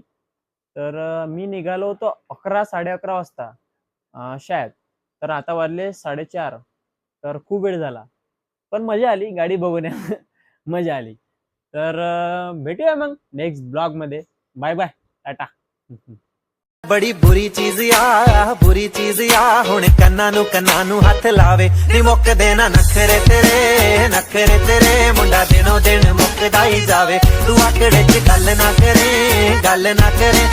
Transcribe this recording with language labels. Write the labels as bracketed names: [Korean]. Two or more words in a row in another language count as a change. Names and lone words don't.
[Marathi] तर मी निघालो होतो 11, 11:30 वाजता शायद. तर आता वाजले 4:30. तर खूप वेळ झाला, पण मजा आली गाडी बघून. मजा आली. तर भेटूया मग [English] next blog [Marathi] मध्ये. [English] bye bye, [Marathi] टाटा. [Punjabi] ਬੜੀ ਬੁਰੀ ਚੀਜ਼ ਆ, ਬੁਰੀ ਚੀਜ਼ ਆ, ਹੁਣ ਕੰਨਾਂ ਨੂੰ ਹੱਥ ਲਾਵੇ, ਨੀ ਮੁੱਕ ਦੇਣਾ ਨਖ਼ਰੇ ਤੇਰੇ, ਨਖ਼ਰੇ ਤੇਰੇ, नखरे तेरे. ਮੁੰਡਾ ਦਿਨੋਂ ਦਿਨ ਮੁੱਕਦਾ ਹੀ ਜਾਵੇ, ਤੂੰ ਆਕੜ ਚ ਗੱਲ ਨਾ ਕਰੇ, ਗੱਲ ਨਾ ਕਰੇ, गल ना करे.